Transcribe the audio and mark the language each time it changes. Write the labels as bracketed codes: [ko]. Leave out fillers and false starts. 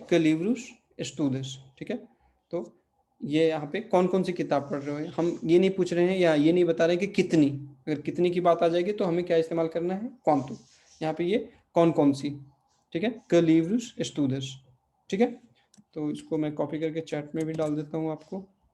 [pt] que livros estudas, [hi] ठीक है। तो ये यहाँ पे कौन कौन सी किताब पढ़ रहे हो, हम ये नहीं पूछ रहे हैं या ये नहीं बता रहे हैं कि कितनी। अगर कितनी की बात आ जाएगी तो हमें क्या इस्तेमाल करना है, quanto। यहाँ पे ये कौन कौन सी, ठीक है। [pt] que livros estudas, [hi] ठीक है। तो इसको मैं कॉपी करके चैट में भी डाल देता हूँ आपको।